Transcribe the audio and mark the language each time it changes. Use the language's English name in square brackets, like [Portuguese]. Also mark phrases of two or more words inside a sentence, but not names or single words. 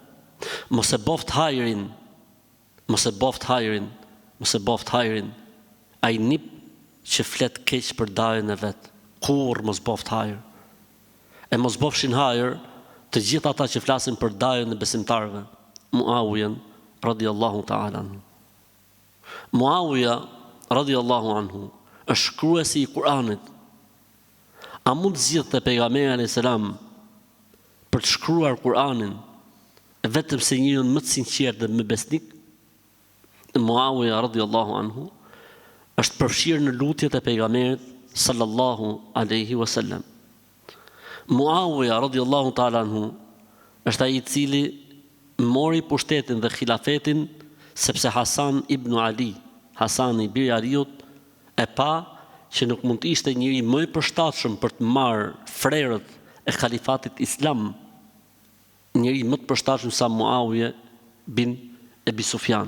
[Albanian] Mos e boft hajrin. Mos e boft hajrin. Mos e boft hajrin. Ai nip që flet keq për dajën e vetë. Kur mos boft hajr. E mos bofshin hajr të gjithë ata që flasin për dajën e besimtarëve. [Arabic] Muawiya رضي الله تعالى عنه. [Albanian] Muawiya [Arabic] رضي الله عنه [Albanian] është shkruesi i Kur'anit. A mund të zgjidhte pejgamberi [Arabic] عليه السلام [Albanian] për të shkruar Kur'anin vetëm se njeriu më të sinqert dhe më besnik? Muawiya [Arabic] رضي الله عنه [Albanian] është përfshirë në lutjet e pejgamberit [Arabic] صلى الله عليه وسلم. [Albanian] Muawiya [Arabic] رضي الله تعالى عنه [Albanian] është ai i cili mori pushtetin dhe khilafetin sepse Hasan ibn Ali, Hasani i biri Aliut, e pa që nuk mund të ishte njëri më i përshtatshëm për të marrë frerët e khalifatit islam, njëri më të përshtatshëm sa Muawiye bin Abi Sufjan.